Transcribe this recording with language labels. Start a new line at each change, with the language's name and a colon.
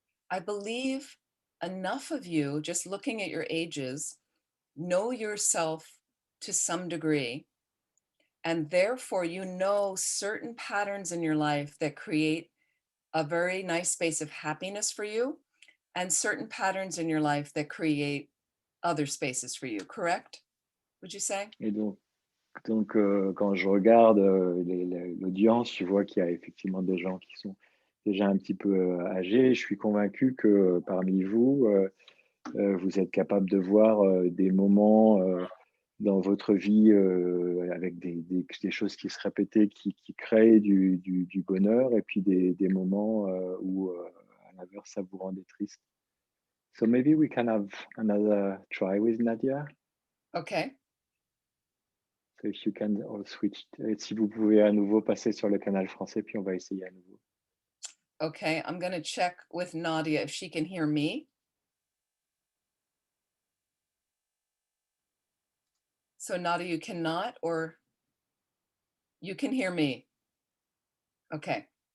English: I believe enough of you, just looking at your ages, know yourself to some degree, and therefore you know certain patterns in your life that create a very nice space of happiness for you, and certain patterns in your life that create other spaces for you, correct? Would you say?
French: Et donc quand je regarde l'audience, je vois qu'il y a effectivement des gens qui sont déjà un petit peu âgés. Je suis convaincu que parmi vous, vous êtes capable de voir des moments dans votre vie avec des choses qui se répétaient, qui créent du bonheur, et puis des moments où, à l'inverse, ça vous rendait triste.
English: So maybe we can have another try with Nadia. Okay. So if you can all switch,
French: si vous pouvez à nouveau passer sur le canal français, puis on va essayer à nouveau.
English: Okay, I'm going to check with Nadia if she can hear me. So Nadia, you cannot, or you can hear me? Okay.